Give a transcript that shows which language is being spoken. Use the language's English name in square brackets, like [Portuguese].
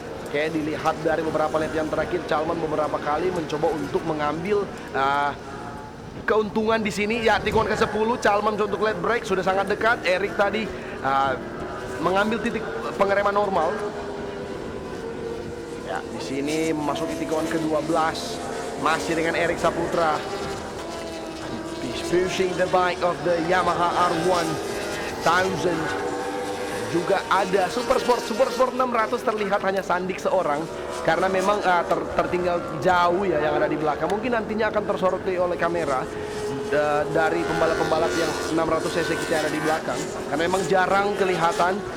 [Indonesian] Oke, dilihat dari beberapa lap yang terakhir, Chalman beberapa kali mencoba untuk mengambil keuntungan di sini. Ya, tikungan ke-10, Chalman untuk [English] late break [Indonesian] sudah sangat dekat. Erik tadi mengambil titik pengereman normal. Ya, di sini memasuki tikungan ke-12 masih dengan Erik Saputra. [English] He's pushing the bike of the Yamaha R1000. [Indonesian] Juga ada Super Sport 600, terlihat hanya Sandik seorang karena memang tertinggal jauh ya yang ada di belakang. Mungkin nantinya akan tersoroti oleh kamera dari pembalap-pembalap yang 600cc kita ada di belakang, karena memang jarang kelihatan.